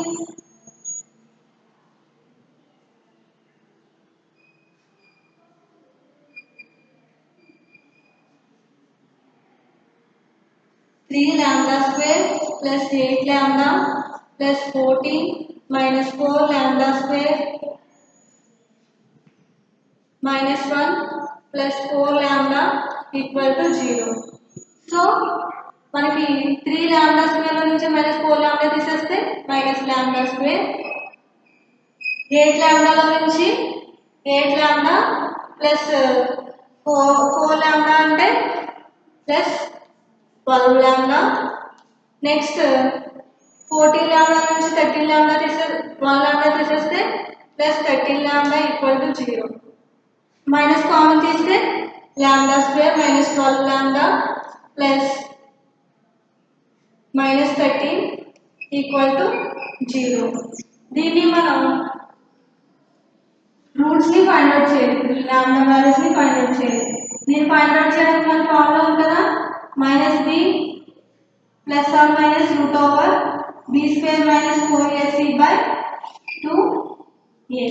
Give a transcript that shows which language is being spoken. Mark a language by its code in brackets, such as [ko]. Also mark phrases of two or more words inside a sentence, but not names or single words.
[en] 3 lambda square plus 8 lambda plus 14 minus 4 lambda square minus 1 plus 4 lambda equal to 0. So మనకి 3 lambda square [te] లో నుంచి [en] minus 4 lambda తీసేస్తే minus lambda square 8 lambda [te] లో నుంచి [en] 8 lambda plus 4 lambda అంటే plus 12 lambda. Next 14 lambda నుంచి 13 lambda తీసేస్తే 1 lambda తీసేస్తే plus 13 lambda equal to 0. Minus common తీస్తే lambda square minus 12 lambda plus minus 13 equal to 0. [te] దీన్ని మనం రూట్స్ ని [en] find out [te] చేయాలి. [en] lambda values [te] ని [en] find out [te] చేయాలి. దీన్ని [en] find out [te] చేయడానికి మన ఫార్ములా ఉంది కదా [en] minus b plus or minus root over b square minus 4ac by 2a.